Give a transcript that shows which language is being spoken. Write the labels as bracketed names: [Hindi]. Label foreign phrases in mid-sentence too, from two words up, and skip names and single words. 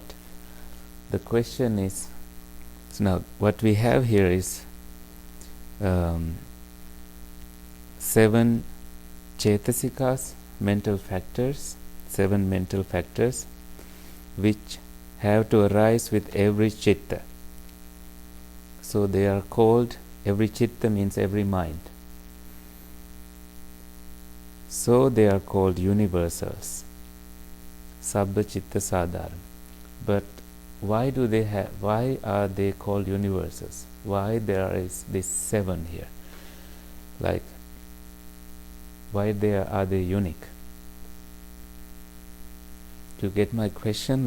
[English] The question is, so now what we have here is 7 chetasikas, mental factors, 7 mental factors, which have to arise with every chitta. So they are called, every chitta means every mind. So they are called universals, [Pali] sabba chitta sadharan. [English] But why are they called universals? Why there is this 7 here? Like, why are they unique? Do you get my question?